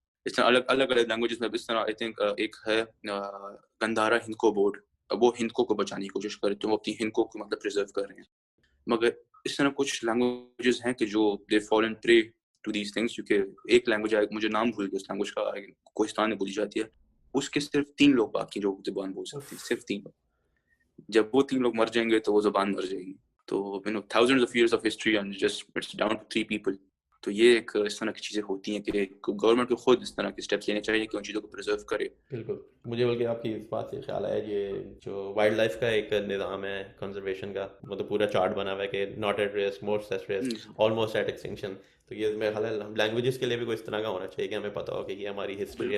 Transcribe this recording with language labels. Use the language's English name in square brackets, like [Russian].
[Urdu] اس طرح الگ لینگویجز میں اس طرح [English] I think [Urdu] ایک ہے گندھارا ہندکو بورڈ، وہ ہندکو کو بچانے کی کوشش کر رہے ہیں، وہ اپنی ہندکو کو مطلب پرزرو کر رہے ہیں. مگر اس طرح کچھ لینگویجز ہیں کہ جو [English] They fallen prey to these things. [Urdu] کیونکہ ایک لینگویج ہے، مجھے نام بھول گیا اس لینگویج کا، کوہستان میں بولی جاتی ہے، اس کے صرف 3 لوگ باقی جو زبان بول سکتے ہیں، صرف 3 لوگ. جب وہ 3 لوگ مر جائیں گے تو وہ زبان مر جائے گی. تو [English] thousands of years of history and just it's down to 3 people. [Urdu] تو یہ ایک اس طرح کی چیزیں ہوتی ہیں کہ گورنمنٹ کو خود اس طرح کے اسٹیپس لینے چاہیے کہ ان چیزوں کو پرزرو کرے. بالکل. مجھے بلکہ آپ کی اس بات سے خیال ہے، یہ جو وائلڈ لائف کا ایک نظام ہے کنزرویشن کا، مطلب پورا چارٹ بنا ہوا ہے کہ [English] Not at risk, most at risk, almost at extinction. [Urdu] تو یہ میرا خیال ہے لینگویجز کے لیے بھی کوئی اس طرح کا ہونا چاہیے کہ ہمیں پتہ ہو کہ یہ ہماری ہسٹری ہے